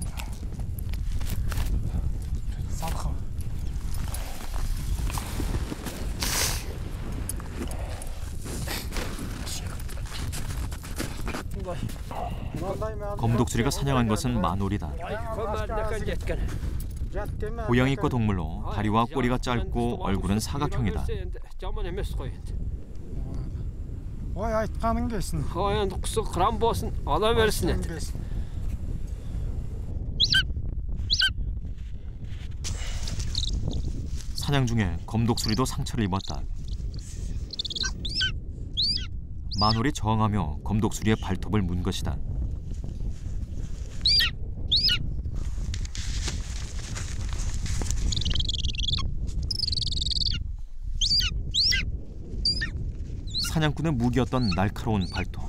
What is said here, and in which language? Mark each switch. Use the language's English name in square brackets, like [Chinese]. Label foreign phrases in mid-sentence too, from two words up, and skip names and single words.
[Korean] 검독수리가 사냥한 것은 마놀이다. 고양이과 동물로 다리와 꼬리가 짧고 얼굴은 사각형이다. [Kazakh] Ой айтқаның келсін. Енді құсы қыран болсын, ала берсін енді. [Korean] 사냥 중에 검독수리도 상처를 입었다. 마놀이 저항하며 검독수리의 발톱을 문 것이다. 사냥꾼의 무기였던 날카로운 발톱.